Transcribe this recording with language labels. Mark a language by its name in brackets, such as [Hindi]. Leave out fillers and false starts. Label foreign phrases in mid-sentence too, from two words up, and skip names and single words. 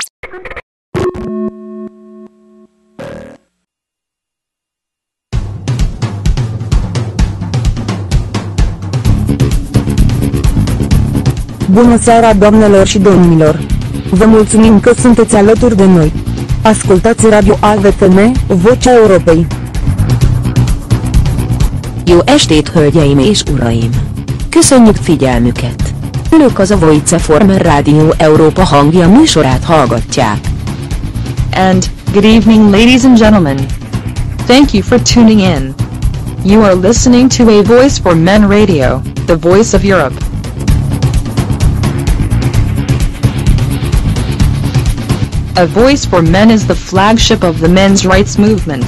[Romanian] Bună seara, doamnelor și domnilor! Vă mulțumim că sunteți alături de noi. Ascultați Radio AVFM, Vocea Europei. [Hungarian] Jó estét, hölgyeim és uraim! Köszönjük figyelmüket! Önök az a AVFM Rádió Európa hangja műsorát hallgatják. [English] And, good evening ladies and gentlemen. Thank you for tuning in. You are listening to A Voice for Men Radio, the voice of Europe. A Voice for Men is the flagship of the men's rights movement.